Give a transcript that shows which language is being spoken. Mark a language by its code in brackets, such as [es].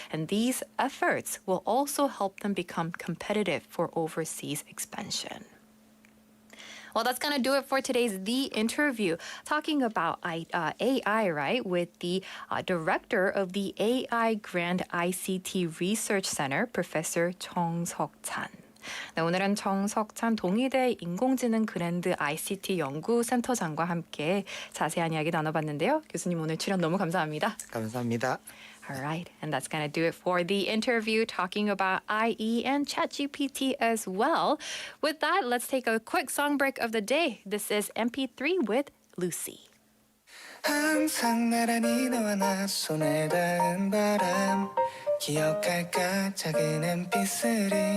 [en] And these efforts will also help them become competitive for overseas expansion. Well, that's going to do it for today's The Interview, talking about AI, right, with the director of the AI Grand ICT Research Center, Professor 정석찬. [ko] 네, 오늘은 정석찬 동의대 인공지능 그랜드 ICT 연구센터장과 함께 자세한 이야기 나눠봤는데요. 교수님 오늘 출연 너무 감사합니다. 감사합니다. [en] All right, and that's going to do it for the interview talking about IE and ChatGPT as well. With that, let's take a quick song break of the day. This is MP3 with Lucy. [ko] 항상 나란히 너와 나 손에 닿은 바람 기억할까 작은 MP3